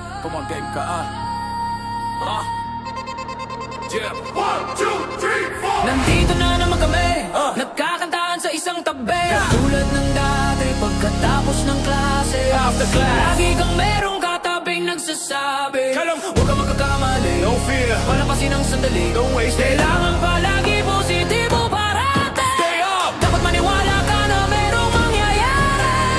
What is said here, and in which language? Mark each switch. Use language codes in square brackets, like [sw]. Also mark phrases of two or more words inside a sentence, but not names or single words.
[en] come on, game ka Yeah. 1, 2, 3, 4. [tl] Nandito na naman kami, nagkakantahan sa isang tabi. Tulad ng dati, pagkatapos ng klase. [en] After class, [tl] lagi kang merong katabing nagsasabi, huwag kang magkakamali, [en] no fear, [tl] palampasin ang sandali. [en] don't waste it. [tl] Kailangan palagi positibo parate. [en] Stay up. [tl] Dapat maniwala ka na merong mangyayari.